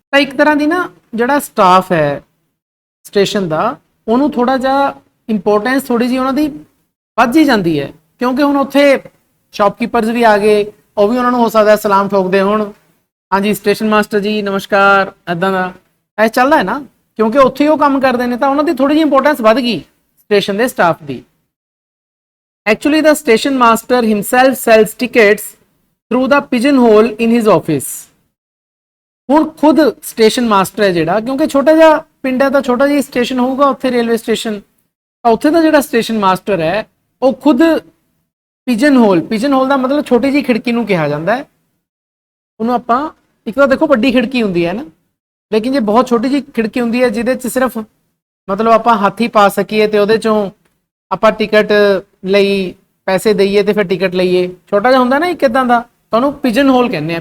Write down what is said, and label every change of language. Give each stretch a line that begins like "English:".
Punjabi: ਤਾਂ ਇੱਕ ਤਰ੍ਹਾਂ ਦੀ ਨਾ ਜਿਹੜਾ ਸਟਾਫ ਹੈ ਸਟੇਸ਼ਨ ਦਾ, ਉਹਨੂੰ ਥੋੜਾ ਜਿਹਾ ਇੰਪੋਰਟੈਂਸ ਥੋੜੀ ਜਿਹੀ ਉਹਨਾਂ ਦੀ ਵੱਧ ਹੀ ਜਾਂਦੀ ਹੈ। ਕਿਉਂਕਿ ਹੁਣ ਉੱਥੇ ਸ਼ਾਪਕੀਪਰਸ ਵੀ ਆ ਗਏ, ਉਹ ਵੀ ਉਹਨਾਂ ਨੂੰ ਹੋ ਸਕਦਾ ਸਲਾਮ ਠੋਕਦੇ ਹੁਣ, ਹਾਂਜੀ ਸਟੇਸ਼ਨ ਮਾਸਟਰ ਜੀ ਨਮਸਕਾਰ, ਇੱਦਾਂ ਦਾ ਐ ਚੱਲਦਾ ਹੈ ਨਾ, ਕਿਉਂਕਿ ਉੱਥੇ ਉਹ ਕੰਮ ਕਰਦੇ ਨੇ, ਤਾਂ ਉਹਨਾਂ ਦੀ ਥੋੜੀ ਜਿਹੀ ਇੰਪੋਰਟੈਂਸ ਵੱਧ ਗਈ ਸਟੇਸ਼ਨ ਦੇ staff ਦੀ।
English: Actually, the station master himself sells tickets through the pigeonhole in his office.
Punjabi: ਹੁਣ ਖੁਦ ਸਟੇਸ਼ਨ ਮਾਸਟਰ ਹੈ ਜਿਹੜਾ, ਕਿਉਂਕਿ ਛੋਟਾ ਜਿਹਾ ਪਿੰਡ ਹੈ ਤਾਂ ਛੋਟਾ ਜਿਹਾ ਸਟੇਸ਼ਨ ਹੋਊਗਾ ਉੱਥੇ, ਰੇਲਵੇ ਸਟੇਸ਼ਨ, ਤਾਂ ਉੱਥੇ ਦਾ ਜਿਹੜਾ ਸਟੇਸ਼ਨ ਮਾਸਟਰ ਹੈ ਉਹ ਖੁਦ ਪਿਜਨ ਹੋਲ ਦਾ ਮਤਲਬ ਛੋਟੀ ਜਿਹੀ ਖਿੜਕੀ ਨੂੰ ਕਿਹਾ ਜਾਂਦਾ ਹੈ। ਉਹਨੂੰ ਆਪਾਂ, ਇੱਕ ਤਾਂ ਦੇਖੋ ਵੱਡੀ ਖਿੜਕੀ ਹੁੰਦੀ ਹੈ ਨਾ, ਲੇਕਿਨ ਜੇ ਬਹੁਤ ਛੋਟੀ ਜਿਹੀ ਖਿੜਕੀ ਹੁੰਦੀ ਹੈ ਜਿਹਦੇ 'ਚ ਸਿਰਫ ਮਤਲਬ ਆਪਾਂ ਹੱਥ ਹੀ ਪਾ ਸਕੀਏ ਤੇ ਉਹਦੇ 'ਚੋਂ ਆਪਾਂ ਟਿਕਟ ਲਈ ਪੈਸੇ ਦਈਏ ਤੇ ਫਿਰ ਟਿਕਟ ਲਈਏ, ਛੋਟਾ ਜਿਹਾ ਹੁੰਦਾ ਨਾ ਇੱਕ ਇਦਾਂ ਦਾ, ਤਾਂ ਉਹਨੂੰ ਪਿਜਨ ਹੋਲ ਕਹਿੰਦੇ ਆ।